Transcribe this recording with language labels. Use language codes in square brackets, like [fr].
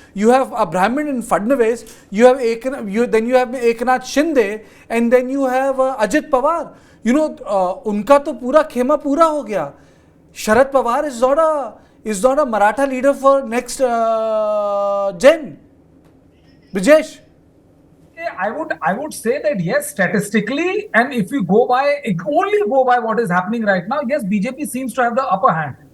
[en] You have a Brahmin in Fadnavis, then you have Eknath Shinde, and then you have Ajit Pawar. You know, [hi] उनका तो पूरा खेमा पूरा हो गया. [en] Sharad Pawar is not a Maratha leader for next gen. Brijesh. I would say that yes, statistically, and if we only go by what is happening right now, yes, BJP seems to have the upper hand.